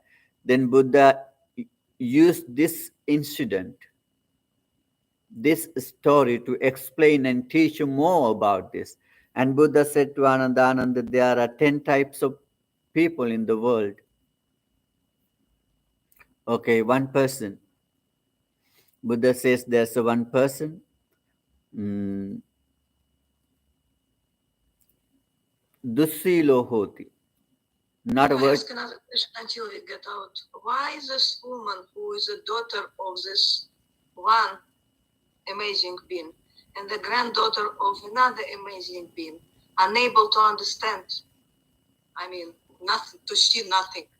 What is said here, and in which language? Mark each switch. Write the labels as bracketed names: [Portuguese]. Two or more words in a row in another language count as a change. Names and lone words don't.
[English] Then Buddha used this incident, this story to explain and teach you more about this. And Buddha said to Ananda, there are 10 types of people in the world. Okay, one person. Buddha says there's a one person. [Pali] Mm, Dussilo hoti. [English] Not a Can I word. ask another question until we get out? Why is this woman who is a daughter of this one amazing being and the granddaughter of another amazing being unable to understand? I mean, nothing, to see nothing.